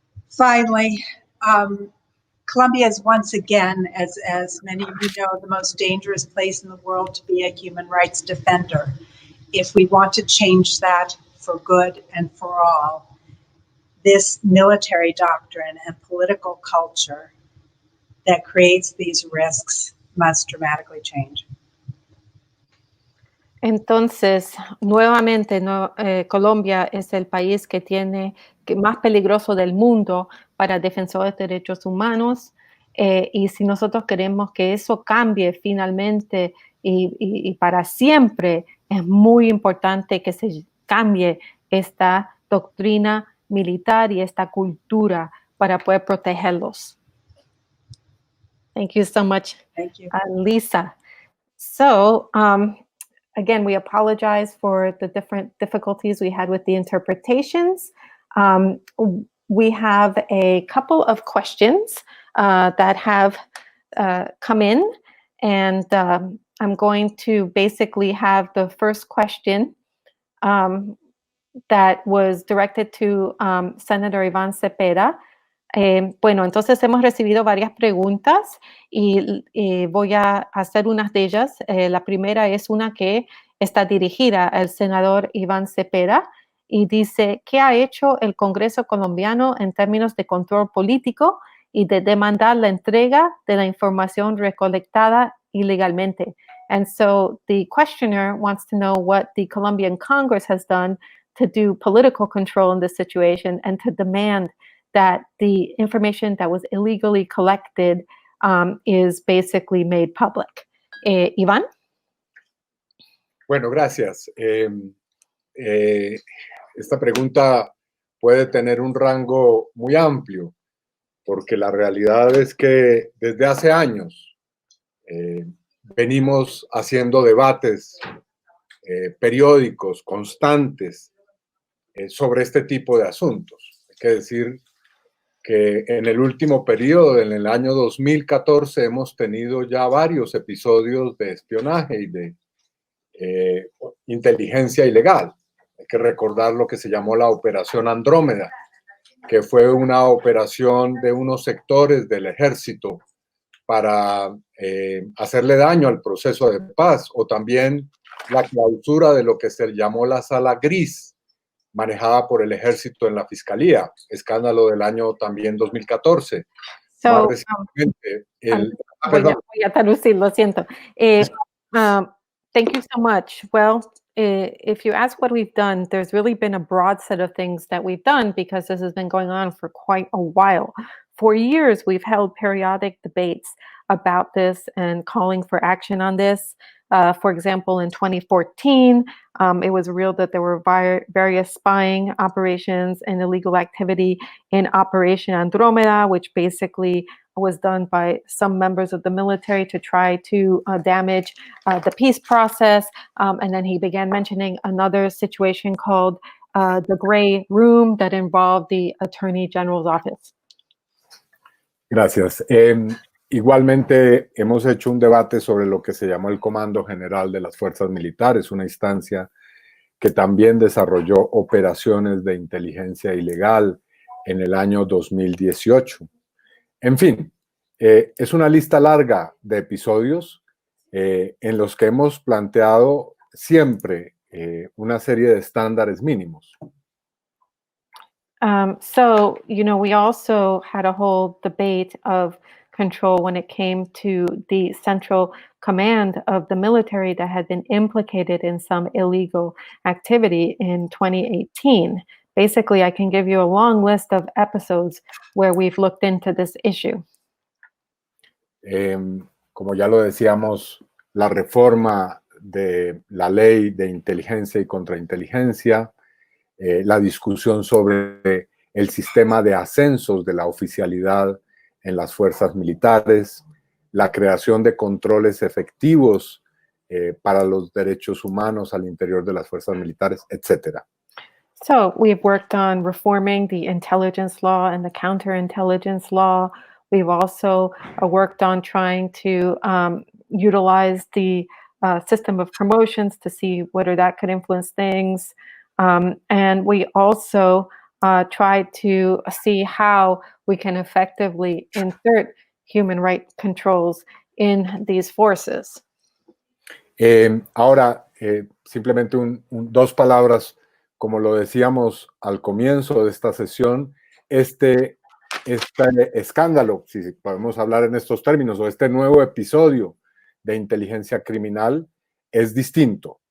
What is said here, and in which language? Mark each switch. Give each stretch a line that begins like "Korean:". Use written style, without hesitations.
English: Finally, Colombia is once again, as many of you know, the most dangerous place in the world to be a human rights defender. If we want to change that for good and for all, this military doctrine and political culture that creates these risks must dramatically change.
Spanish: Entonces, nuevamente, Colombia es el país que más peligroso del mundo para defensores de derechos humanos, y si nosotros queremos que eso cambie finalmente y para siempre, es muy importante que se cambie esta doctrina militar y esta cultura para poder protegerlos.
English: Thank you so much, Thank you. Lisa. So, again, we apologize for the different difficulties we had with the interpretations. We have a couple of questions that have come in, and I'm going to basically have the first question that was directed to Senator Iván Cepeda.
Spanish: Bueno, entonces hemos recibido varias preguntas y voy a hacer unas de ellas. La primera es una que está dirigida al senador Iván Cepeda y dice: ¿qué ha hecho el Congreso colombiano en términos de control político y de demandar la entrega de la información recolectada ilegalmente?
English: And so the questioner wants to know what the Colombian Congress has done to do political control in this situation and to demand that the information that was illegally collected is basically made public. Iván?
Spanish: Bueno, gracias. Esta pregunta puede tener un rango muy amplio, porque la realidad es que desde hace años venimos haciendo debates periódicos, constantes, sobre este tipo de asuntos. Hay que decir que en el último periodo, en el año 2014, hemos tenido ya varios episodios de espionaje y de inteligencia ilegal. Hay que recordar lo que se llamó la Operación Andrómeda, que fue una operación de unos sectores del ejército para hacerle daño al proceso de paz, o también la clausura de lo que se llamó la Sala Gris, manejada por el ejército en la fiscalía, escándalo del año también 2014.
English: So,
Spanish: Más recientemente, voy a traducir, lo siento.
English: Thank you so much. Well, if you ask what we've done, there's really been a broad set of things that we've done because this has been going on for quite a while. For years, we've held periodic debates about this and calling for action on this. For example, in 2014, it was revealed that there were various spying operations and illegal activity in Operation Andromeda, which basically was done by some members of the military to try to damage the peace process. And then he began mentioning another situation called the Gray Room that involved the Attorney General's office.
Spanish: Gracias. Igualmente, hemos hecho un debate sobre lo que se llamó el Comando General de las Fuerzas Militares, una instancia que también desarrolló operaciones de inteligencia ilegal en el año 2018. En fin, es una lista larga de episodios en los que hemos planteado siempre una serie de estándares mínimos.
English: So, you know, we also had a whole debate of control when it came to the central command of the military that had been implicated in some illegal activity in 2018. Basically, I can give you a long list of episodes where we've looked into this issue.
Spanish: Como ya lo decíamos, la reforma de la ley de inteligencia y contrainteligencia, la discusión sobre el sistema de ascensos de la oficialidad en las fuerzas militares, la creación de controles efectivos para los derechos humanos al interior de las fuerzas militares, etc.
English: So we've worked on reforming the intelligence law and the counterintelligence law. We've also worked on trying to utilize the system of promotions to see whether that could influence things. And we also tried to see how we can effectively insert human rights controls in these forces.
Spanish: Ahora, simplemente dos palabras, como lo decíamos al comienzo de esta sesión, este escándalo, si podemos hablar en estos términos, o este nuevo episodio de inteligencia criminal es distinto.